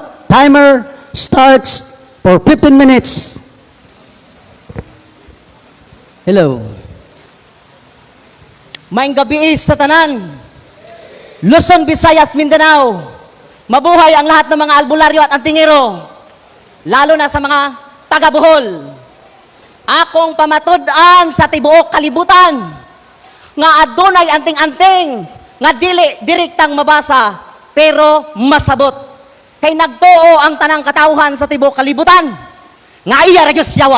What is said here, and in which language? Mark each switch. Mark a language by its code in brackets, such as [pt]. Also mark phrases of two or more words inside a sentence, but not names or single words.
[en] Timer starts for 15 minutes. Hello. [ceb] Maayong gabi sa tanan. Luzon, Visayas, Mindanao. [tl] Mabuhay ang lahat ng mga albularyo at antingero. Lalo na sa mga taga Bohol. [ceb] Akong pamatud-an sa tibuok kalibutan nga adunay anting-anting nga dili direktang mabasa pero masabot. Kay nagtuo ang tanang katawhan sa tibuok kalibutan nga iya ra gyud yawa.